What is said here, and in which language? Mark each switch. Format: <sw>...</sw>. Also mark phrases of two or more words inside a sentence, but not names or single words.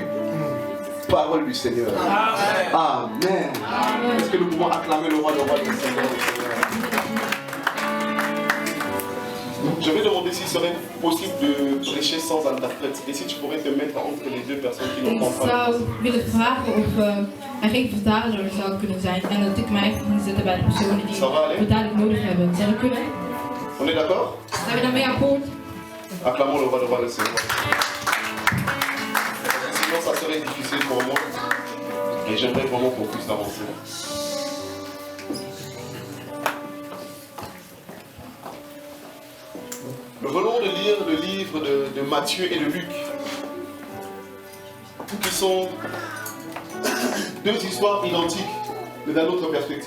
<fr>Parole du Seigneur. Amen. Amen. Amen. Est-ce que nous pouvons acclamer le roi du Seigneur? Je vais demander s'il serait possible de prêcher sans interprète. Et si tu pourrais te mettre entre les deux personnes qui n'ont</fr> <nl>Ik</nl> <fr>pas</fr> <nl>zou willen vragen of er geen vertaler zou kunnen zijn en dat ik mij even kan zetten bij de personen die vertaling nodig hebben. Zou dat kunnen?</nl> <fr>On est d'accord?</fr> <nl>Zijn we dan mee akkoord?</nl> <fr>Acclamons le roi de roi, le Seigneur. Sinon, ça serait difficile pour moi. Et j'aimerais vraiment qu'on puisse avancer. Nous venons de lire le livre de Matthieu et de Luc, qui sont deux histoires identiques, mais d'un autre perspective.</fr>